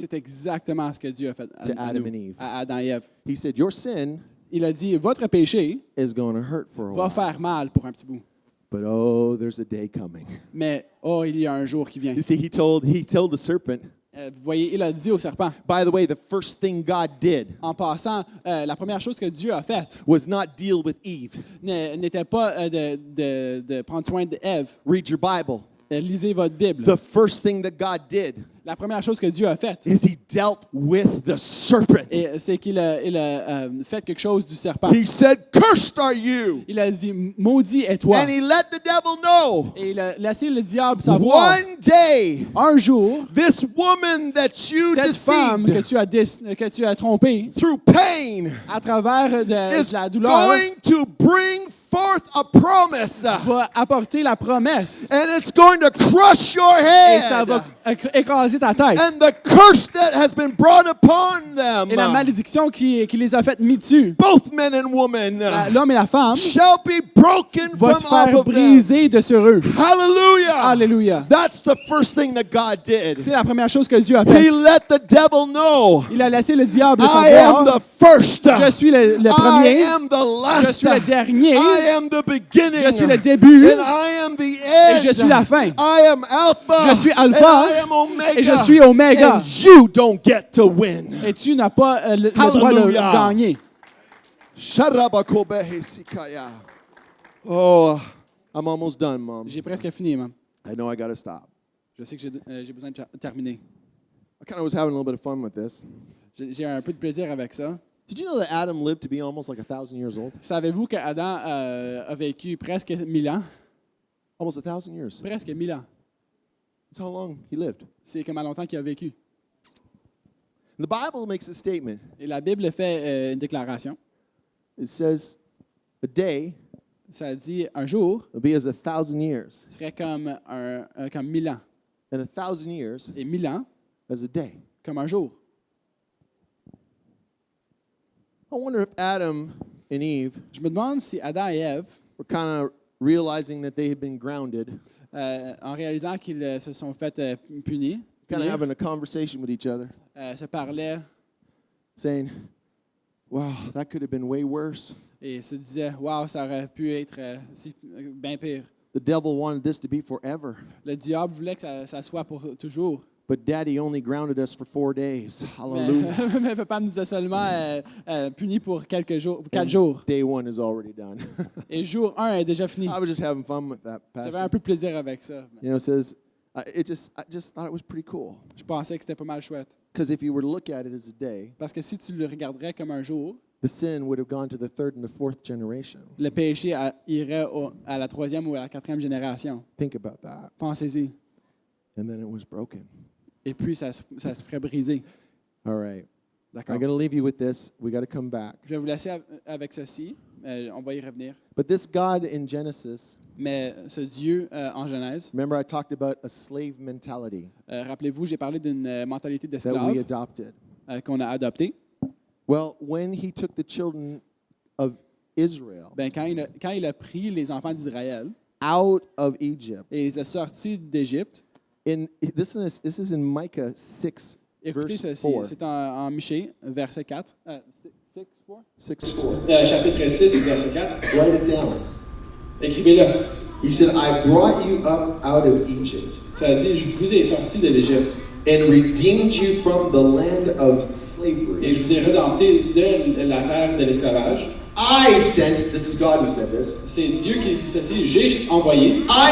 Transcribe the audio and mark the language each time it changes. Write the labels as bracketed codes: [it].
[fr] C'est exactement ce que Dieu a fait [en] To [fr] à [en] Adam [fr] nous, [en] and Eve. [fr] à Adam et Ève. [en] He said, your sin [fr] Il a dit, votre péché [en] is going to hurt for a [fr] va [en] while. [fr] faire mal pour un petit bout. [en] But oh, there's a day coming. [fr] Mais, oh, il y a un jour qui vient. [en] You see, he told the serpent, [fr] Vous voyez, il a dit au serpent, [en] by the way, the first thing God did [fr] en passant, la première chose que Dieu a faite [en] was not deal with Eve. [fr] n'était pas de prendre soin d'Ève. [en] Read your Bible. [fr] Lisez votre Bible. [en] The first thing that God did [fr] La première chose que Dieu a faite, [en] is he dealt with the serpent. [fr] c'est qu'il a fait quelque chose du serpent. [en] He said, cursed are you. [fr] Il a dit, maudit est toi. [en] And he let the devil know, [fr] Et il a laissé le diable savoir, [en] one day, [fr] un jour, [en] this woman that you [fr] cette femme que [en] deceived [fr] tu as trompée, [en] through pain [fr] à travers de [en] is [fr] la douleur, [en] going to bring forth a promise. [fr] va apporter la promesse. [en] And it's going to crush your [fr] Et ça va [en] head. [fr] écraser ta tête. [en] And the curse that has been brought upon them, [fr] Et la malédiction qui les a fait mis dessus, [en] both men and women, [fr] l'homme et la femme, [en] shall be broken [fr] va [en] from [fr] se [en] off [fr] faire [en] of them. [fr] briser de sur eux. [en] Hallelujah. [fr] Alléluia. [en] That's the first thing that God did. [fr] C'est la première chose que Dieu a [en] He [fr] faite. [en] let the devil know, [fr] Il a laissé le diable [en] I am [fr] savoir, [en] the first. [fr] je suis le [en] I [fr] premier, [en] am the [fr] je [en] last. [fr] suis le dernier, [en] I am the beginning. [fr] je suis le début, [en] And I am the end. [fr] et je suis la fin. [en] I am Alpha. [fr] Je suis Alpha, [en] And I am Omega. [fr] et je suis Oméga. [en] And you don't get to win. [fr] Et tu n'as pas le droit de [en] Hallelujah. [fr] gagner. Sharabakobehesikaya. [en] Oh, I'm almost done, Mom. [fr] J'ai presque fini, maman. [en] I know I got to stop. [fr] Je sais que j'ai besoin de terminer. [en] I kind of was having a little bit of fun with this. [fr] J'ai un peu de plaisir avec ça. [en] Did you know that Adam lived to be almost like 1,000 years old? [fr] Savez-vous qu'Adam a vécu presque 1000 ans? [en] Almost 1,000 years. [fr] Presque 1000 ans. [en] That's how long he lived. [fr] C'est comment longtemps qu'il a vécu. [en] The Bible makes a statement. [fr] Et la Bible fait une déclaration. [en] It says, a day [fr] Ça dit un jour [en] will be as 1,000 years, [fr] serait comme 1000 ans. [en] and 1,000 years [fr] Et 1000 ans [en] as a day. [fr] comme un jour. [en] I wonder if Adam and Eve [fr] Je me demande si Adam et Ève, [en] were kind of realizing that they had been grounded, [fr] en réalisant qu'ils se sont fait punis, [en] kind of [fr] punir, [en] having a conversation with each other, [fr] se parlaient [en] saying, wow, that could have been way worse. [fr] et se disaient, waouh, ça aurait pu être bien pire. [en] The devil wanted this to be forever, [fr] Le diable voulait que ça soit pour toujours. [en] but Daddy only grounded us for 4 days. Hallelujah. [fr] Mais papa nous a seulement punis pour 4 jours. [en] And day 1 is already done. [fr] Et jour 1 est déjà fini. [en] I was just having fun with that [fr] J'avais un [en] passage. [fr] peu de plaisir avec ça. [en] You know, it says, I just thought it was pretty cool. [fr] Je pensais que c'était pas mal chouette. [en] Because if you were to look at it as a day, [fr] Parce que si tu le regarderais comme un jour, [en] the sin would have gone to the third and the fourth generation. [fr] le péché irait à la troisième ou à la quatrième génération. [en] Think about that. [fr] Pensez-y. [en] And then it was broken. [fr] Et puis, ça se ferait briser. [en] All right. [fr] D'accord. [en] I'm going to leave you with this. We got to come back. [fr] Je vais vous laisser avec ceci. On va y revenir. [en] But this God in Genesis, [fr] Mais ce Dieu en Genèse, [en] remember I talked about a slave mentality [fr] rappelez-vous, j'ai parlé d'une mentalité [en] that we [fr] d'esclave [en] adopted. [fr] qu'on a adoptée. [en] Well, when he took the children of Israel [fr] Ben, quand il a pris les enfants d'Israël [en] out of Egypt, [fr] et les a sortis d'Égypte, [en] this is in Micah 6, [fr] écoutez [en] verse [fr] ceci, [en] 4. [fr] c'est en Michée, verset 4. [en] 6:4. [fr] Chapitre 6, verset 4. [en] Write it down. [fr] Écrivez-le. [en] He said, I brought you up out of Egypt [fr] Ça dit, je vous ai sortis de l'Égypte [en] and redeemed you from the land of [fr] et [en] slavery. [fr] je vous ai redempté de la terre de l'esclavage. [en] I sent, this is God who said this, [fr] C'est Dieu qui dit ceci, j'ai envoyé